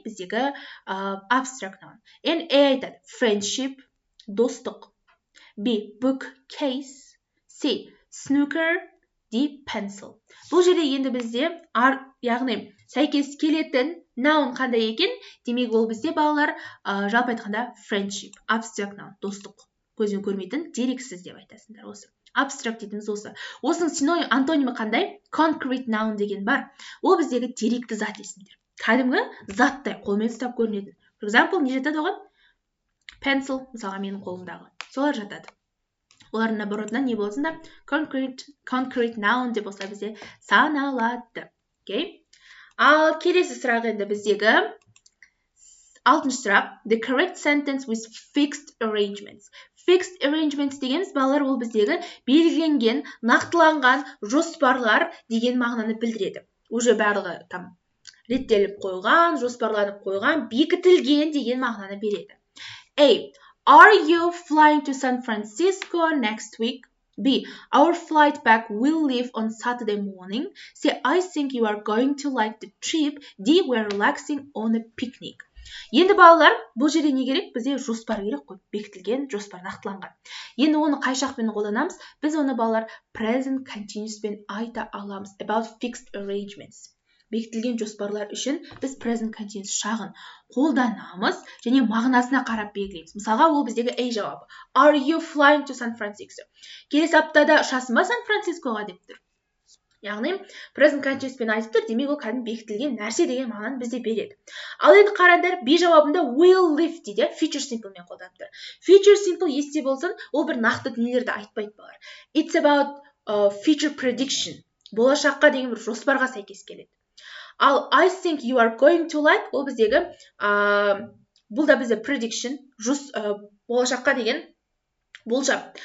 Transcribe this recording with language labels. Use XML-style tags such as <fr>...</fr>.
<en>Біздегі abstract noun.</en> <kk>A айтады friendship, достық.</kk> <en>B, bookcase. C, snooker. D, pencil.</en> <kk>Бұл жерде енді бізде яғни сәйкес келетін noun қандай екен? Демек ол бізде балалар жалпы айтқанда friendship, abstract noun, достық. Көзбен көрмейтін, дерексіз деп айтасыңдар осы. Abstract дейтіміз осы. Осының синоним, антонимі қандай? Concrete noun деген бар. Ол біздегі деректі зат есімдер. Кәдімгі заттай, қолмен ұстап көрінетін.</kk> <en>For example,</en> <kk>не жатады оған? Pencil, мысалға менің қолымдағы. Солар жатады. Олардың наоборотынан не болсында? Concrete noun деп болса бізде саналады.</kk> <en>Okay?</en> <kk>Ал келесі сұрақ енді біздегі 6-шы сұрақ.</kk> <en>The correct sentence with fixed arrangements.</en> <kk>Fixed arrangements дегеніміз балалар ол біздегі белгіленген, нақтыланған жоспарлар деген мағынаны білдіреді.</kk> <ru>Уже</ru> <kk>барлығы там реттеліп қойған, жоспарланып қойған, бекітілген деген мағынаны береді.</kk> <en>A. Are you flying to San Francisco next week? B. Our flight back will leave on Saturday morning. C. I think you are going to like the trip. D. We're relaxing on a picnic.</en> <kk>Енді балалар, бұл жерде не керек? Бізде жоспар керек қой, бекітілген жоспар нақтыланған. Енді оны қай шақпен қолданамыз? Біз оны балалар present continuous пен айта аламыз.</kk> <en>About fixed arrangements.</en> <kk>Бекітілген жоспарлар үшін біз present continuous шағын қолданамыз және мағынасына қарап белгілейміз. Мысалға, ол біздегі A жауабы.</kk> <en>Are you flying to San Francisco?</en> <kk>Келесі аптада ұшасың ба Сан-Францискоға деп тұр. Яғни, present continuous пен айтып тұр, демек ол кәдімгі бекітілген нәрсе деген мағынаны бізде береді. Ал енді қараңдар, B жауабында will live дейді, future simple мен қолданып тұр. Future simple есте болсын, ол бір нақты дүниелерді айтпайды балалар.</kk> <en>It's about future prediction.</en> <kk>Болашаққа деген бір жоспарға сәйкес келеді. Ал</kk> <en>I think you are going to like,</en> <kk>ол біздегі, бұл да бізде prediction, болашаққа деген болжам.</kk>